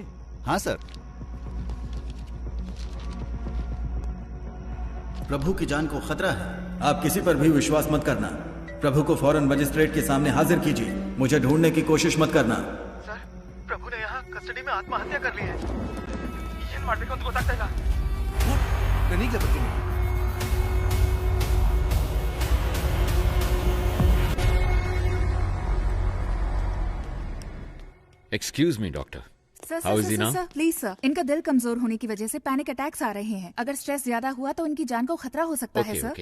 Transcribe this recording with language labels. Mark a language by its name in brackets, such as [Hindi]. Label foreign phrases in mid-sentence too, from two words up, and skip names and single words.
[Hindi] हाँ सर। प्रभु की जान को खतरा है, आप किसी पर भी विश्वास मत करना। प्रभु को फौरन मजिस्ट्रेट के सामने हाजिर कीजिए, मुझे ढूंढने की कोशिश मत करना। सर, प्रभु ने यहाँ कस्टडी में आत्महत्या कर ली है। [Kannada] ಏನ್ ಮಾಡ್ಬೇಕು ಅಂತ ಗೊತ್ತಾಗ್ತಾ ಇಲ್ಲ। ನನಗೆ ಬರ್ತೀನಿ। [English] excuse me doctor, सर how is he now? [Hindi] सर प्लीज सर, इनका दिल कमजोर होने की वजह से [English] panic attacks [Hindi] आ रहे हैं। अगर स्ट्रेस ज्यादा हुआ तो इनकी जान को खतरा हो सकता है सर।